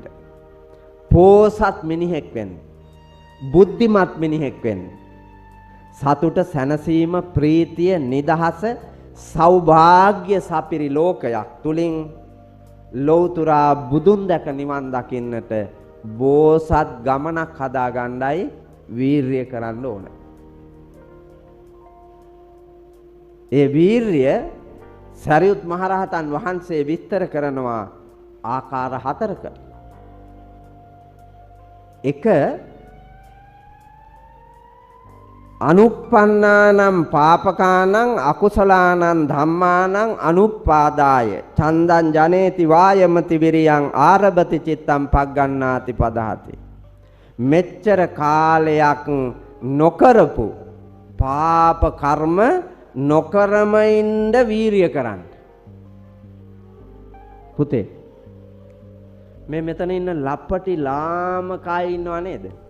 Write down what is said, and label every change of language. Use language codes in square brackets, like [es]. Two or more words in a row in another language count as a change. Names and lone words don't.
[si] පෝසත් මිනිහෙක් වෙන්න, බුද්ධිමත් මිනිහෙක් වෙන්න, සතුට සැනසීම ප්‍රීතිය නිදහස සෞභාග්‍ය සපිරි ලෝකයක් තුලින් ලෞතුරා බුදුන් දැක නිවන් දකින්නට බෝසත් ගමනක් හදා ගන්නයි වීරිය කරන්න ඕන. ඒ වීරිය සරියුත් මහරහතන් වහන්සේ විස්තර කරනවා ආකාර හතරකට. [pi] එක අනුප්පන්නානම් පාපකානං අකුසලානං ධම්මානං අනුප්පාදාය චන්දං ජනේති වායමති විරියං ආරබති චිත්තං පග්ගණ්ණාති පදහති. [si] මෙච්චර කාලයක් නොකරපු පාප කර්ම නොකරම ඉන්න වීරිය කරන්න. පුතේ මේ මෙතන ඉන්න ලප්පටි ලාමකයි ඉන්නව නේද?